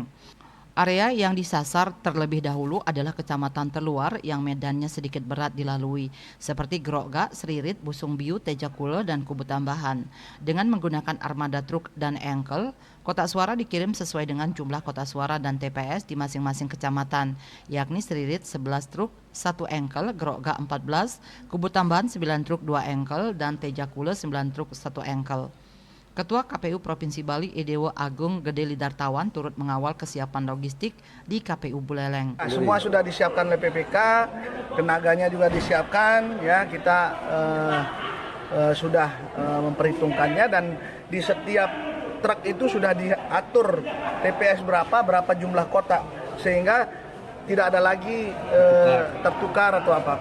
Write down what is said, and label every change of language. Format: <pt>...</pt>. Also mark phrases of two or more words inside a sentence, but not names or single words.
<id>Area yang disasar terlebih dahulu adalah kecamatan terluar yang medannya sedikit berat dilalui, seperti Grogak, Seririt, Busung Biu, Tejakula, dan Kubu Tambahan. Dengan menggunakan armada truk dan engkel, kotak suara dikirim sesuai dengan jumlah kotak suara dan TPS di masing-masing kecamatan, yakni Seririt 11 truk, 1 engkel, Grogak 14, Kubu Tambahan 9 truk, 2 engkel, dan Tejakula 9 truk, 1 engkel. Ketua KPU Provinsi Bali Edewo Agung Gede Lidartawan turut mengawal kesiapan logistik di KPU Buleleng. Semua sudah disiapkan oleh PPK, tenaganya juga disiapkan, ya kita sudah memperhitungkannya dan di setiap truk itu sudah diatur TPS berapa jumlah kotak sehingga tidak ada lagi tertukar atau apa.</id>